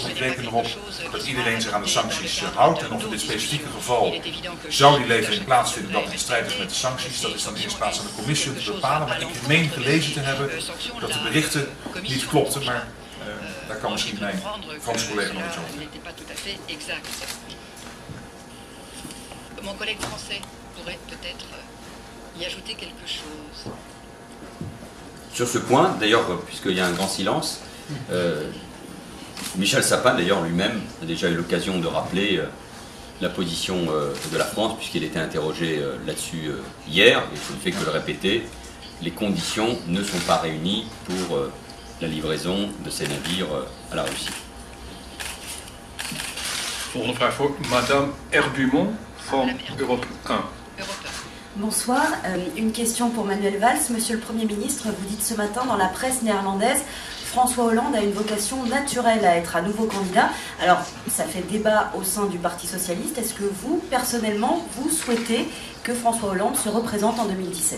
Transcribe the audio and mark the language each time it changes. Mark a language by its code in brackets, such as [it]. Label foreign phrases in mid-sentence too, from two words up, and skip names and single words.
[nl] Ik reken erop dat iedereen zich aan de sancties houdt en of in dit specifieke geval zou die levering plaatsvinden dat in strijd is met de sancties. Dat is dan in eerste plaats aan de commissie om te bepalen, maar ik meen gelezen te hebben dat de berichten niet klopten, maar daar kan misschien mijn Franse collega nog iets over zeggen. [fr] Mon collègue français pourrait peut-être y ajouter quelque chose. Sur ce point, d'ailleurs, puisqu'il y a un grand silence, Michel Sapin, d'ailleurs, lui-même, a déjà eu l'occasion de rappeler la position de la France, puisqu'il était interrogé là-dessus hier, et je ne fais que le répéter, les conditions ne sont pas réunies pour la livraison de ces navires à la Russie. [nl] Volgende vraag voor Madame Herbumont van Europe 1. [fr] Bonsoir, une question pour Manuel Valls. Monsieur le Premier ministre, vous dites ce matin dans la presse néerlandaise, François Hollande a une vocation naturelle à être à nouveau candidat. Alors, ça fait débat au sein du Parti Socialiste. Est-ce que vous, personnellement, vous souhaitez que François Hollande se représente en 2017 ?